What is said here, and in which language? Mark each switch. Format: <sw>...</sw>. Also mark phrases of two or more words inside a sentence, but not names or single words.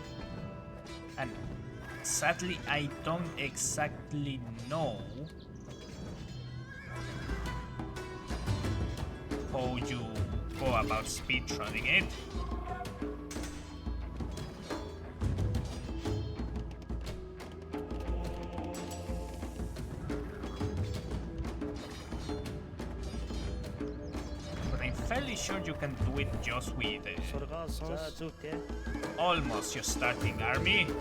<en>And sadly, I don't exactly know how you go about speedrunning it. But I'm fairly sure you can do it just with</en> <mn>Сургаал сонс. За зүйтэй.</mn> <en>almost your starting army.</en>